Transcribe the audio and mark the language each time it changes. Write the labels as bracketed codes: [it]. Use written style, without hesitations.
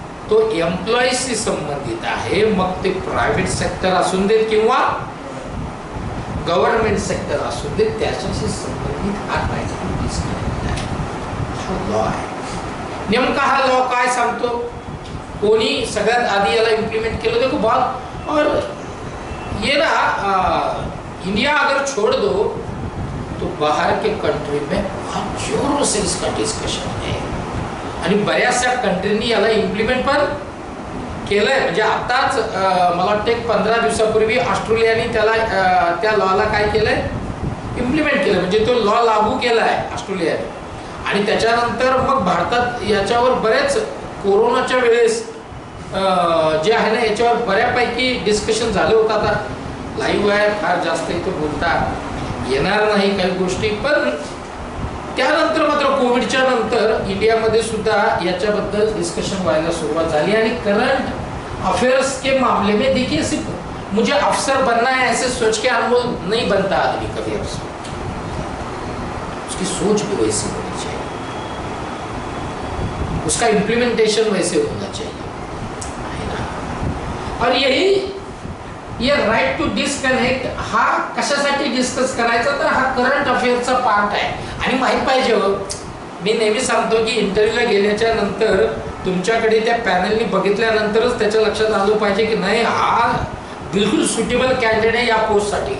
[mr] तो एम्प्लॉईज से संबंधित आहे. मग ते प्रायव्हेट सेक्टर असून देत किंवा गव्हर्नमेंट सेक्टर असून देत, त्याच्याशी संबंधित हा राइट टू डिस्कनेक्ट आहे, हा लॉ आहे. नेमका हा लॉ काय सांगतो, कोणी सगळ्यात आधी याला इम्प्लीमेंट केलं, [hi] देखो बहुत. और ये ना इंडिया अगर छोड़ दो तो बाहर के कंट्री में बहुत जोरों से इसका डिस्कशन है. [mr] आणि बऱ्याचशा कंट्रीनी याला इम्प्लिमेंट पण केलंय. म्हणजे आताच मला वाटतं 15 दिवसापूर्वी ऑस्ट्रेलियाने त्याला त्या लॉला काय केलंय, इम्प्लिमेंट केलं, म्हणजे तो लॉ लागू केला आहे ऑस्ट्रेलियाने. आणि त्याच्यानंतर मग भारतात याच्यावर बरेच कोरोनाच्या वेळेस जे आहे ना, याच्यावर बऱ्यापैकी डिस्कशन झालं होतं. आता लाईव्ह आहे, फार जास्त इथं बोलता येणार नाही काही गोष्टी, पण त्यानंतर मात्र कोविडच्या नंतर इंडियामध्ये सुद्धा याच्याबद्दल डिस्कशन व्हायला सुरुवात झाली. [hi] आणि करंट अफेयर्स के मामले में देखिए, सिर्फ मुझे अफसर बनना है ऐसे सोच के अनमोल नहीं बनता आदमी कभी अफसर. उसकी सोच भी वैसी होनी चाहिए, उसका इम्प्लीमेंटेशन वैसे होना चाहिए, है ना. और [mr] ये राईट टू डिस्कनेक्ट हा कशासाठी डिस्कस करायचा, तर हा करंट अफेअरचा पार्ट आहे आणि माहीत पाहिजे हो. मी नेहमी सांगतो की इंटरव्ह्यूला गेल्याच्या नंतर तुमच्याकडे त्या पॅनलनी बघितल्यानंतरच त्याच्या लक्षात आलं पाहिजे की नाही हा बिलकुल सुटेबल कॅन्डिडेट आहे या पोस्टसाठी.